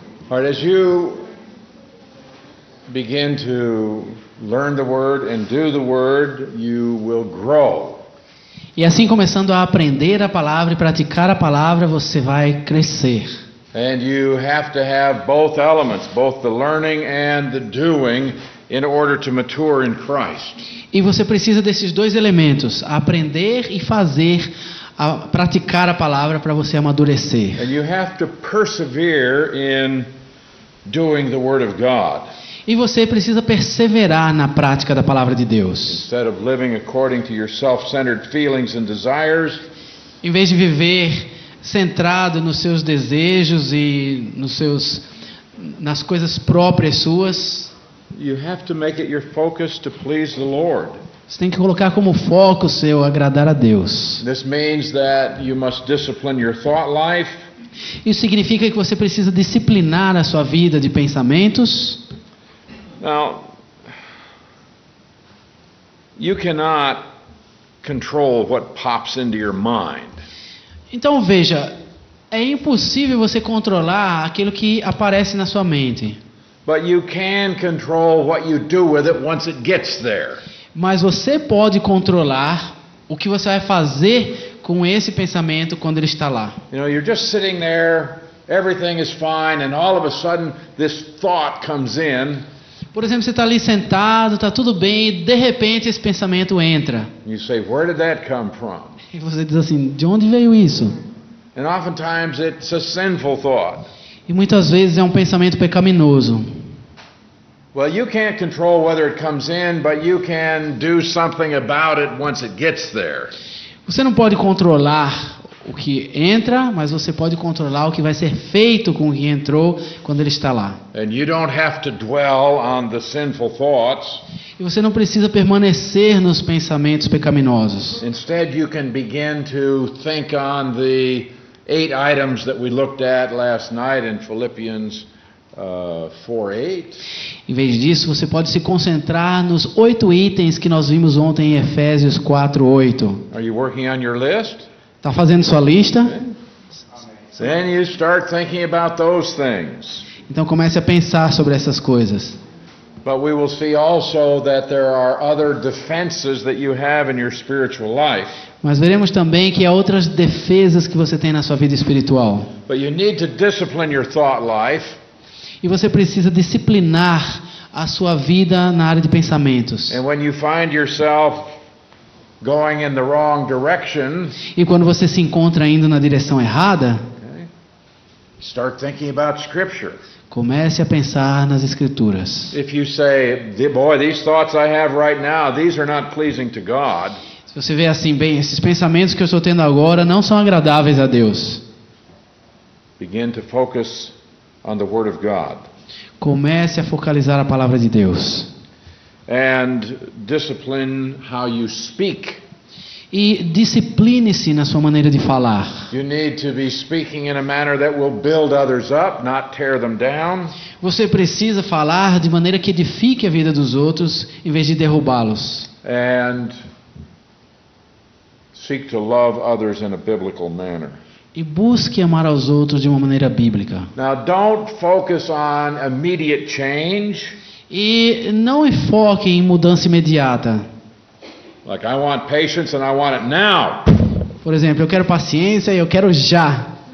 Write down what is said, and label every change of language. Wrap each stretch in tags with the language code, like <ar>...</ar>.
<en>All right, as you begin to learn the Word and do the Word, you will grow.</en> <pt>E assim, começando a aprender a palavra e praticar a palavra, você vai crescer.</pt> <en>And you have to have both elements, both the learning and the doing, in order to mature in Christ.</en> <pt>E você precisa desses dois elementos, aprender e fazer, praticar a palavra para você amadurecer.</pt> <en>And you have to persevere in doing the Word of God.</en> <pt>E você precisa perseverar na prática da palavra de Deus.</pt> <en>Instead of living according to your self-centered feelings and desires,</en> <pt>Em vez de viver centrado nos seus desejos e nas coisas próprias suas,</pt> <en>you have to make it your focus to please the Lord.</en> <pt>você tem que colocar como foco seu agradar a Deus.</pt> <en>This means that you must discipline your thought life.</en> <pt>Isso significa que você precisa disciplinar a sua vida de pensamentos.</pt> <en>Now, you cannot control what pops into your mind.</en> <pt>Então veja, é impossível você controlar aquilo que aparece na sua mente.</pt> <en>But you can control what you do with it once it gets there.</en> <pt>Mas você pode controlar o que você vai fazer com esse pensamento quando ele está lá.</pt> <en>You know, you're just sitting there, everything is fine, and all of a sudden this thought comes in.</en> <pt>Por exemplo, você está ali sentado, está tudo bem, e de repente esse pensamento entra.</pt> <en>You say, where did that come from?</en> <pt>E você diz assim, de onde veio isso?</pt> <en>And oftentimes it's a sinful thought.</en> <pt>E muitas vezes é um pensamento pecaminoso.</pt> <en>Well, you can't control whether it comes in, but you can do something about it once it gets there.</en> <pt>Você não pode controlar o que entra, mas você pode controlar o que vai ser feito com o que entrou quando ele está lá.</pt> <en>And you don't have to dwell on the sinful thoughts.</en> <pt>E você não precisa permanecer nos pensamentos pecaminosos.</pt> <en>Instead, you can begin to think on the 8 items that we looked at last night in Philippians 4:8.</en> <pt>Em vez disso, você pode se concentrar nos 8 itens que nós vimos ontem em Efésios 4:8.</pt> <en>Are you working on your list?</en> <pt>Está fazendo sua lista?</pt> <en>Then you start thinking about those things.</en> <pt>Então comece a pensar sobre essas coisas.</pt> <en>But we will see also that there are other defenses that you have in your spiritual life.</en> <pt>Mas veremos também que há outras defesas que você tem na sua vida espiritual.</pt> <en>But you need to discipline your thought life.</en> <pt>E você precisa disciplinar a sua vida na área de pensamentos.</pt> <en>And when you find yourself going in the wrong direction,</en> <pt>E quando você se encontra indo na direção errada,</pt> <en>okay, start thinking about Scripture.</en> <pt>comece a pensar nas Escrituras.</pt> <en>If you say, boy, these thoughts I have right now, these are not pleasing to God.</en> <pt>Se você vê assim, bem, esses pensamentos que eu estou tendo agora não são agradáveis a Deus.</pt> <en>Begin to focus on the Word of God.</en> <pt>Comece a focalizar a palavra de Deus.</pt> <en>And discipline how you speak.</en> <pt>E discipline-se na sua maneira de falar.</pt> <en>You need to be speaking in a manner that will build others up, not tear them down.</en> <pt>Você precisa falar de maneira que edifique a vida dos outros, em vez de derrubá-los.</pt> <en>And seek to love others in a biblical manner.</en> <pt>E busque amar aos outros de uma maneira bíblica.</pt> <en>Now, don't focus on immediate change.</en> <pt>E não enfoque em mudança imediata.</pt> <en>Like, I want patience and I want it now.</en> <pt>Por exemplo, eu quero paciência e eu quero já.</pt>